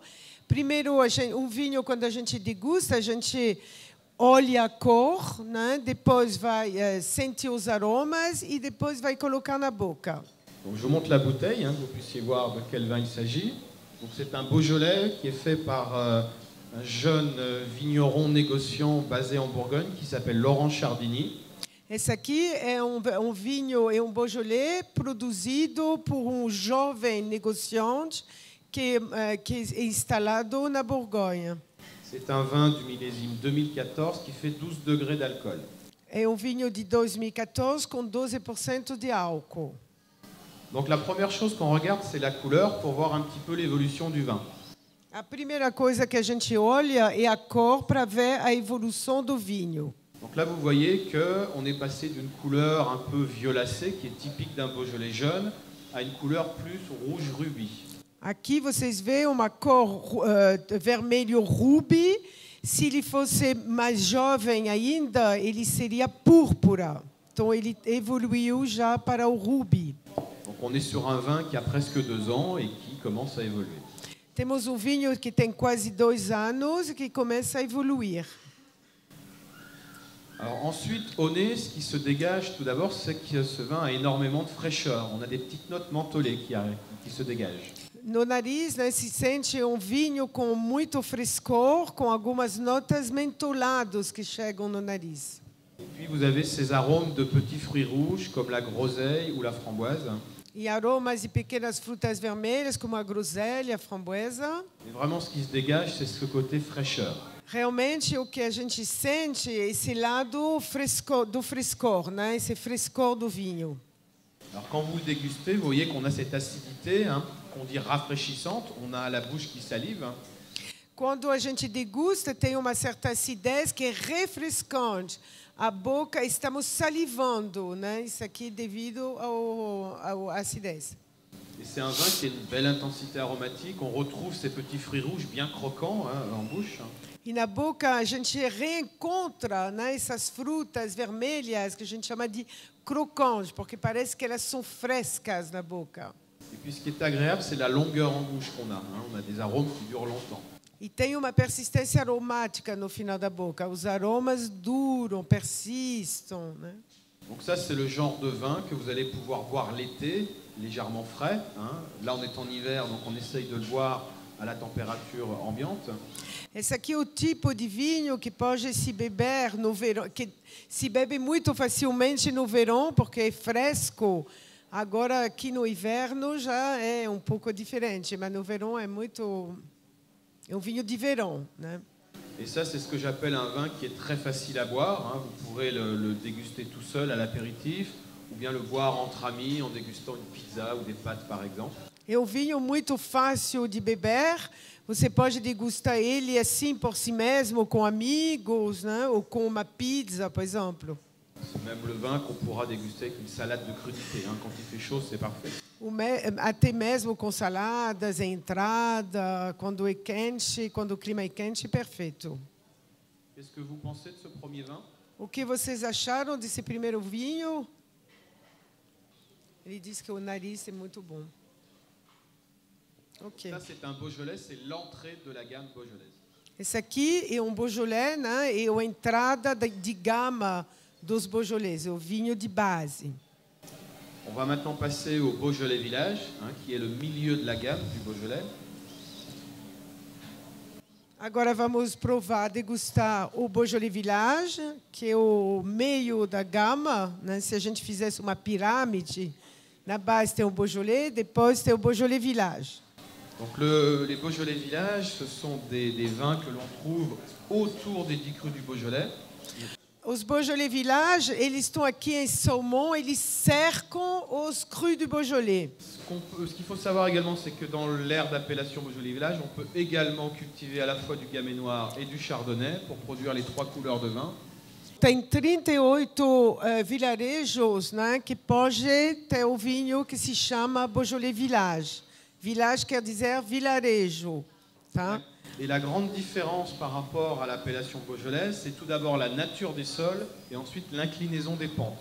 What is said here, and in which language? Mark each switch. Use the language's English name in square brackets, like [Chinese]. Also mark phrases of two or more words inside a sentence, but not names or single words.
[Portuguese] Primeiro, vinho, quando a gente degusta, a gente olha a cor, né? Depois vai sentir os aromas e depois vai colocar na boca. [French] Donc, je vous montre la bouteille, que vous puissiez voir de quel vin il s'agit. Donc, c'est un Beaujolais qui est fait par un jeune vigneron négociant basé en Bourgogne qui s'appelle Laurent Chardini. [Portuguese] Esse aqui é vinho, é Beaujolais produzido por jovem negociante que é instalado na Borgonha. [French] C'est un vin du millésime 2014 qui fait 12 degrés d'alcool. [Portuguese] É vinho de 2014 com 12% de álcool. [French] Donc la première chose qu'on regarde, c'est la couleur pour voir un petit peu l'évolution du vin. [Portuguese] A primeira coisa que a gente olha é a cor para ver a evolução do vinho. [French] Donc là, vous voyez qu'on est passé d'une couleur un peu violacée, qui est typique d'un Beaujolais jeune, à une couleur plus rouge rubis. [Portuguese] Aqui vocês veem uma cor vermelho rubi. Se ele fosse mais jovem ainda, ele seria púrpura. Então ele evoluiu já para o rubi. [French] Donc on est sur un vin qui a presque 2 ans et qui commence à évoluer. [Portuguese] Temos vinho que tem quase 2 anos e que começa a evoluir. [French] Alors ensuite, au nez, ce qui se dégage tout d'abord, c'est que ce vin a énormément de fraîcheur. On a des petites notes mentholées qui se dégagent. [Portuguese] No nariz, né, se sente vinho com muito frescor, com algumas notas mentoladas que chegam no nariz. [French] Et puis vous avez ces arômes de petits fruits rouges comme la groseille ou la framboise. [Portuguese] E aromas de pequenas frutas vermelhas, como a groselha, a framboesa. [French] Et vraiment, ce qui se dégage, c'est ce côté fraîcheur. [Portuguese] Realmente, o que a gente sente é esse lado do frescor, né? Esse frescor do vinho. [French] Alors quand vous le dégustez, vous voyez qu'on a cette acidité, qu'on dit rafraîchissante. On a la bouche qui salive. [Portuguese] Quando a gente degusta, tem uma certa acidez que é refrescante. A boca, estamos salivando, né? Isso aqui devido à acidez. [French] Et c'est un vin qui a une belle intensité aromatique. On retrouve ces petits fruits rouges bien croquants en bouche. [Portuguese] E na boca a gente reencontra, né, essas frutas vermelhas que a gente chama de crocantes, porque parece que elas são frescas na boca. [French] Et puis ce qui est agréable, c'est la longueur en bouche qu'on a. On a des arômes qui durent longtemps. [Portuguese] E tem uma persistência aromática no final da boca. Os aromas duram, persistem, né? [French] Donc ça, c'est le genre de vin que vous allez pouvoir boire l'été, légèrement frais. Là, on est en hiver, donc on essaye de le boire à la température ambiante. [Portuguese] Esse aqui é o tipo de vinho que pode se beber no verão, que se bebe muito facilmente no verão, porque é fresco. Agora, aqui no inverno já é um pouco diferente, mas no verão é um vinho de verão, né? [French] Et ça, c'est ce que j'appelle un vin qui est très facile à boire. Vous pourrez le déguster tout seul à l'apéritif, ou bien le boire entre amis en dégustant une pizza ou des pâtes, par exemple. [Portuguese] É um vinho muito fácil de beber. Você pode degustar ele assim por si mesmo, com amigos, né? Ou com uma pizza, por exemplo. [French] C'est même le vin qu'on pourra déguster avec une salade de crudité. Quand il fait chaud, c'est parfait. [Portuguese] Até mesmo com saladas, entrada, quando é quente, quando o clima é quente, perfeito. [French] Qu'est-ce que vous pensez de ce premier vin? [Portuguese] O que vocês acharam desse primeiro vinho? Ele disse que o nariz é muito bom. Ok. [French] Ça, c'est un Beaujolais, c'est l'entrée de la gamme beaujolaise. [Portuguese] Esse aqui é Beaujolais, né? É a entrada de gama dos Beaujolais, é o vinho de base. [French] On va maintenant passer au Beaujolais Village, qui est le milieu de la gamme du Beaujolais. [Portuguese] Agora vamos provar, degustar o Beaujolais Village, que é o meio da gama, né? Se a gente fizesse uma pirâmide, na base tem o Beaujolais, depois tem o Beaujolais Village. [French] Donc les Beaujolais Village, ce sont des vins que l'on trouve autour des 10 crus du Beaujolais. [Portuguese] Os Beaujolais Village, eles estão aqui em Saumon, eles cercam os [French] crus du Beaujolais. Ce qu'il faut savoir également, c'est que dans l'aire d'appellation Beaujolais Village, on peut également cultiver à la fois du Gamay noir et du Chardonnay pour produire les 3 couleurs de vin. [Portuguese] Tem 38 vilarejos, né, que pode ter o vinho que se chama Beaujolais Village. Village quer dizer vilarejo, tá? [French] Et la grande différence par rapport à l'appellation Beaujolais, c'est tout d'abord la nature des sols et ensuite l'inclinaison des pentes.